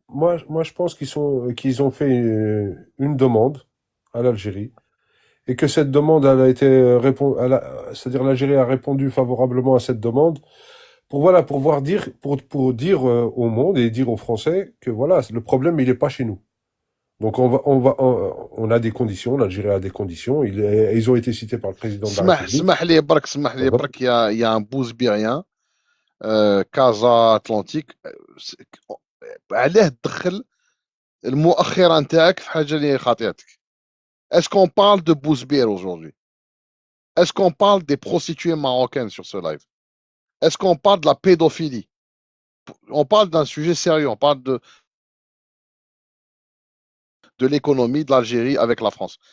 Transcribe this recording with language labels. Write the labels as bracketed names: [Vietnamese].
[French] moi, je pense qu'ils ont fait une demande à l'Algérie et que cette demande, elle a été c'est-à-dire l'Algérie a répondu favorablement à cette demande pour voilà, pour dire au monde et dire aux Français que voilà, le problème, il est pas chez nous. Donc on a des conditions, l'Algérie a des conditions, ils ont été cités par le président de la République. [Arabic] اسمح لي برك [French] il y a un bousbérien [Arabic] كازا اتلانتيك علاه تدخل المؤخره نتاعك في حاجه اللي خاطئتك. [French] Est-ce qu'on parle de Bousbir aujourd'hui? Est-ce qu'on parle des prostituées marocaines sur ce live? Est-ce qu'on parle de la pédophilie? On parle d'un sujet sérieux, on parle de l'économie de l'Algérie avec la France.